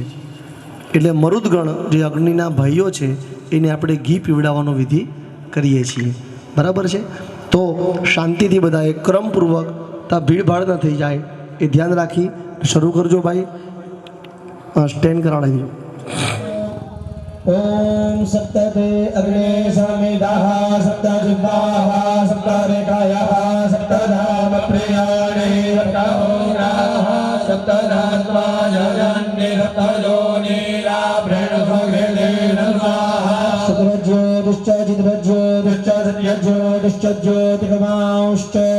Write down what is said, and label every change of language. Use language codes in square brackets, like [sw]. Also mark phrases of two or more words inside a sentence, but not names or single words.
[gu] એટલે મરુદગણ જે અગ્નિના ભાઈઓ છે એને આપણે ઘી પીવડાવવાનો વિધિ કરીએ છીએ. બરાબર છે. તો શાંતિથી બધાએ ક્રમપૂર્વક ત્યાં ભીડભાડ ન થઈ જાય એ ધ્યાન રાખી શરૂ કરજો ભાઈ. સ્ટેન્ડ કરાવી દો. [sa] ओम सप्तते अग्ने समिदाः सप्तजिह्वाः सप्तरेखायाः सप्तधाम प्रियाणे सप्तहोराः सप्तधात्वाजन्ये सप्तयोनिराभ्रेणसुहृदेन स्वाहा शुक्रज्योतिश्च चित्रज्योतिश्च सत्यज्योतिश्च ज्योतिर्गमांश्च